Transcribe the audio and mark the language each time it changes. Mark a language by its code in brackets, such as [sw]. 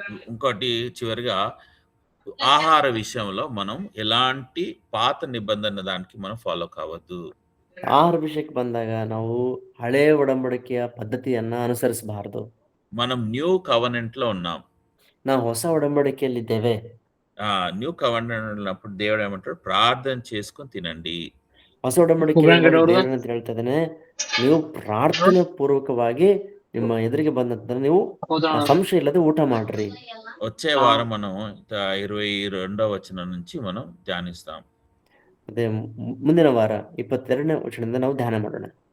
[te] ఇంకోటి చివరిగా ఆహార విషయంలో మనం ఎలాంటి పాత నిబంధన దానికి మనం ఫాలో కావద్దు. [kn] ಆಹಾರ ವಿಷಯಕ್ಕೆ ಬಂದಾಗ ನಾವು ಹಳೆ ಒಡಂಬಡಿಕೆಯ ಪದ್ಧತಿಯನ್ನ ಅನುಸರಿಸಬಾರದು. [te] మనం న్యూ కవెనెంట్ లో ఉన్నాం. [kn] ನಾವು ಹೊಸ ಒಡಂಬಡಿಕೆಯಲ್ಲಿದ್ದೇವೆ. [te] న్యూ కవెనెంట్ ఉన్నప్పుడు దేవుడు ఏమంటాడు, ప్రార్థన చేసుకొని తినండి. [kn] ಹೊಸ ಒಡಂಬಡಿಕೆ ಅಂತ ಹೇಳ್ತಾ ಇದ್ದಾನೆ, ನೀವು ಪ್ರಾರ್ಥನೆ ಪೂರ್ವಕವಾಗಿ ನಿಮ್ಮ ಎದುರಿಗೆ ಬಂದಂತ ನೀವು ಸಂಶಯ ಇಲ್ಲದೆ ಊಟ ಮಾಡ್ರಿ. [te] వచ్చే వారం మనం 22వ వచనం నుంచి మనం ధ్యానిస్తాం. [kn] ಅದೇ ಮುಂದಿನ ವಾರ 22ನೇ ವಚನದಿಂದ ನಾವು ಧ್ಯಾನ ಮಾಡೋಣ.